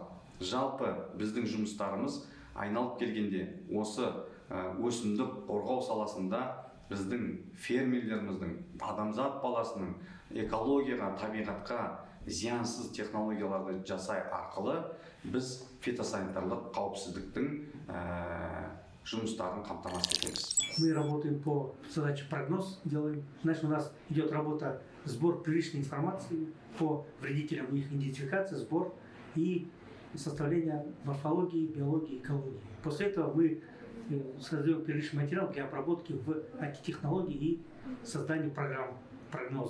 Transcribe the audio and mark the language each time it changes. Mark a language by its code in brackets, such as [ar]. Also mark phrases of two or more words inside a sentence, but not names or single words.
[kk] Жалпы біздің жұмыстарымыз айналып келгенде осы өсімдік қорғау саласында біздің фермерлеріміздің, адамзат баласының экологияға, табиғатқа зиянсыз технологияларды жасай арқылы біз фитосанитарлық қауіпсіздіктің жұмыстарын қамтамасыз етеміз. [ru] Мы работаем по задаче прогноз делаем. Значит, у нас идет работа сбор первичной информации по вредителям, их идентификация, сбор и составление морфологии, биологии, экологии. После этого мы создаем первичный материал для обработки в IT-технологии и создания программ прогноза.